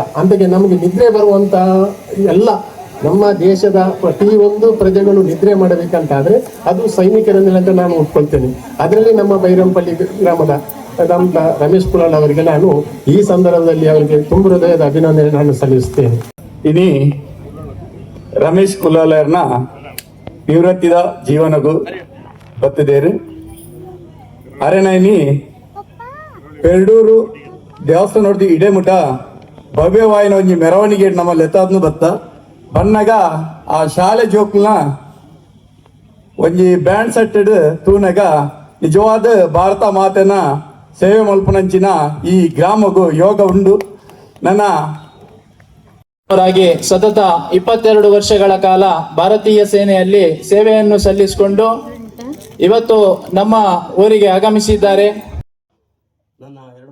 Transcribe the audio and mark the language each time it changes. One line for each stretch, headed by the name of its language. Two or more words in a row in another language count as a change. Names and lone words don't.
Kannada: ಅಂತೆಗೆ ನಮಗೆ ನಿದ್ರೆ ಬರುವಂತ ಎಲ್ಲ ನಮ್ಮ ದೇಶದ ಪ್ರತಿಯೊಂದು ಪ್ರಜೆಗಳು ನಿದ್ರೆ ಮಾಡಬೇಕಂತಾದ್ರೆ ಅದು ಸೈನಿಕರನ್ನೆಲ್ಲ ಅಂತ ನಾನು ಒಪ್ಕೊಳ್ತೇನೆ. ಅದರಲ್ಲಿ ನಮ್ಮ ಬೈರಂಪಳ್ಳಿ ಗ್ರಾಮದ ನಮ್ಮ ರಮೇಶ್ ಕುಲಾಲ್ ಅವರಿಗೆ ನಾನು ಈ ಸಂದರ್ಭದಲ್ಲಿ ಅವರಿಗೆ ತುಂಬ ಹೃದಯದ ಅಭಿನಂದನೆ ನಾನು ಸಲ್ಲಿಸುತ್ತೇನೆ.
Tulu: ಇನಿ ರಮೇಶ್ ಕುಲಾಲರ್ನ ನಿವೃತ್ತಿದ ಜೀವನಗೂ ಬತ್ತಿದ್ದೇರು. ಅರೆನೈನಿ ಪೆರ್ಡೂರು ದೇವಸ್ಥಾನ ನೋಡ್ದು ಇಡೇ ಮುಟ ಭವ್ಯವಾಯಿನ ಒಂಜಿ ಮೆರವಣಿಗೆ ನಮ್ಮ ಲೆತ್ತಾದ್ನು ಬತ್ತ ಬನ್ನಗ ಆ ಶಾಲೆ ಜೋಕ್ಲನ ಒಂಜಿ ಬ್ಯಾಂಡ್ ಸೆಟ್ಟೆಡ್ ತೂನಗ ನಿಜವಾದ ಭಾರತ ಮಾತೆನ ಸೇವೆ ಮಲ್ಪನಂಚಿನ ಈ ಗ್ರಾಮಗೂ ಯೋಗ ಉಂಡು.
Kannada: ನನ್ನ 22 ವರ್ಷಗಳ ಕಾಲ ಭಾರತೀಯ ಸೇನೆಯಲ್ಲಿ ಸೇವೆಯನ್ನು ಸಲ್ಲಿಸಿಕೊಂಡು ಇವತ್ತು ನಮ್ಮ ಊರಿಗೆ ಆಗಮಿಸಿದ್ದಾರೆ. ನನ್ನ